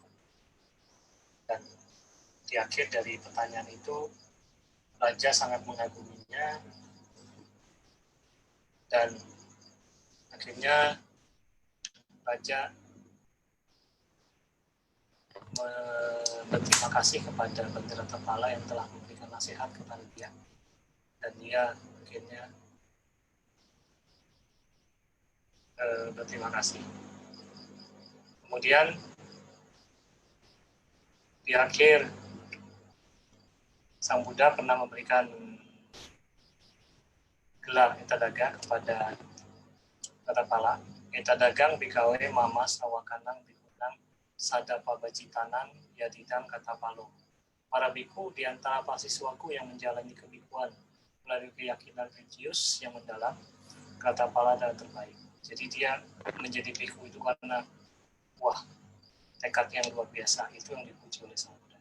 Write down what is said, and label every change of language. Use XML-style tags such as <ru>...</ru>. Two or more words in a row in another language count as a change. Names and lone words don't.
<id>Dan di akhir dari pertanyaan itu, raja sangat mengaguminya, dan akhirnya raja berterima kasih kepada Bantara Tambalang yang telah memberikan nasihat kepada dia, dan dia akhirnya berterima kasih. Kemudian di akhir, Sang Buddha pernah memberikan gelar Etadaga kepada Tambalang.</id> <pi>Etadagang bikawe mama sawakanang bikunang sadapa bacitanang yadidang kata palo.</pi> <id>Para biku di antara mahasiswaku yang menjalani kebikuan melalui keyakinan religius yang mendalam, kata pala dan terbaik. Jadi dia menjadi biku itu karena tekad yang luar biasa, itu yang dipuji oleh Sang Buddha.</id>